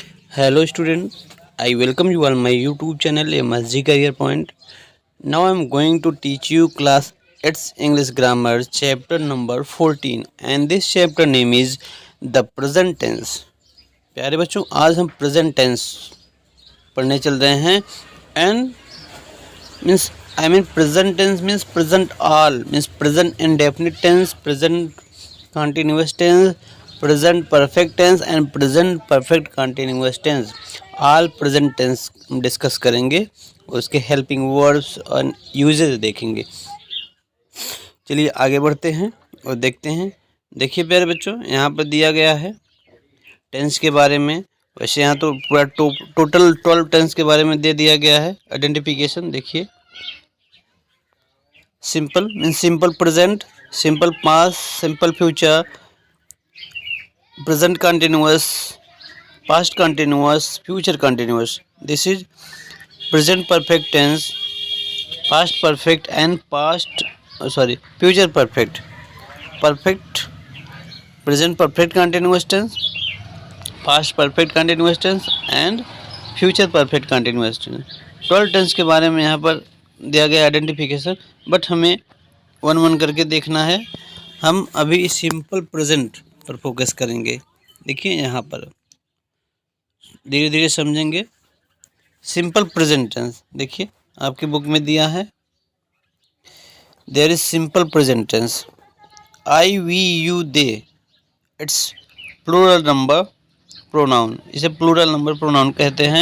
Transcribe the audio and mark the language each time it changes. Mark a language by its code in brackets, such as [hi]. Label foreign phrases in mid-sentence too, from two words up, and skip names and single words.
[en] Hello student, I welcome you on my YouTube channel MSG Career Point. Now I am going to teach you class 8 English Grammar chapter number 14 and this chapter name is the present tense. [hi] प्यारे बच्चों आज हम [en] present tense [hi] पढ़ने चल रहे हैं [en] and present tense means present all means present indefinite tense, present continuous tense, present perfect tense and present perfect continuous tense. all present tense [hi] हम डिस्कस करेंगे और उसके [en] helping verbs [hi] और यूजेस देखेंगे। चलिए आगे बढ़ते हैं और देखते हैं। देखिए प्यारे बच्चों यहाँ पर दिया गया है टेंस के बारे में। वैसे यहाँ तो पूरा टोटल 12 टेंस के बारे में दे दिया गया है आइडेंटिफिकेशन। [en] देखिए simple means simple present, simple past, simple future, present continuous, past continuous, future continuous. This is present perfect tense, past perfect and future perfect. Perfect, present perfect continuous tense, past perfect continuous tense and future perfect continuous tense. [hi] 12 टेंस के बारे में यहाँ पर दिया गया आइडेंटिफिकेशन, बट हमें [en] one one [hi] करके देखना है। हम अभी [en] simple present [hi] पर फोकस करेंगे। देखिए यहाँ पर धीरे धीरे समझेंगे। [en] simple present tense [hi] देखिए आपकी बुक में दिया है, [en] there is simple present tense I we you they, it's plural number pronoun, इसे plural number pronoun [hi] कहते हैं।